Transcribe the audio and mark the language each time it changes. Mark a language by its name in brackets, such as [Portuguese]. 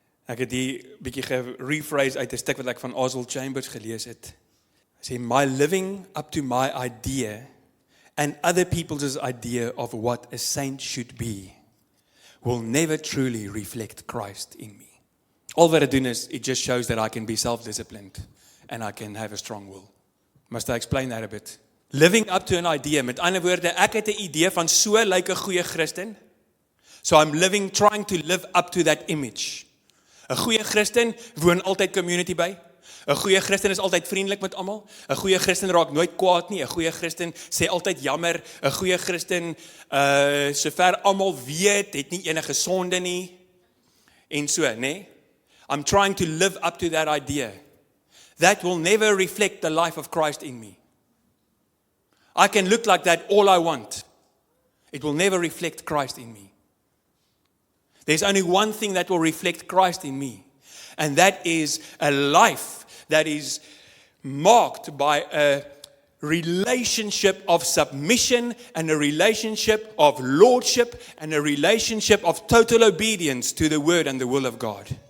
[Afrikaans] Ek het hier bietjie gerephrase uit 'n stuk wat ek van Oswald Chambers gelees het. Hy sê, [English] my living up to my idea and other people's idea of what a saint should be will never truly reflect Christ in me. All [Afrikaans] wat dit doen is, [English] it just shows that I can be self-disciplined and I can have a strong will. Must I explain that a bit? Living up to an idea, [Afrikaans] met ander woorde, ek het 'n idee van so lyk 'n goeie Christen. [English] So I'm trying to live up to that image. [Afrikaans] 'n Goeie Christen woon altyd community by. 'n Goeie Christen is altyd vriendelik met almal. 'n Goeie Christen raak nooit kwaad nie. 'n Goeie Christen sê altyd jammer. 'n Goeie Christen, sover almal weet, het nie enige sonde nie. En so, né? [English] I'm trying to live up to that idea. That will never reflect the life of Christ in me. I can look like that all I want. It will never reflect Christ in me. There's only one thing that will reflect Christ in me, and that is a life that is marked by a relationship of submission and a relationship of lordship and a relationship of total obedience to the word and the will of God.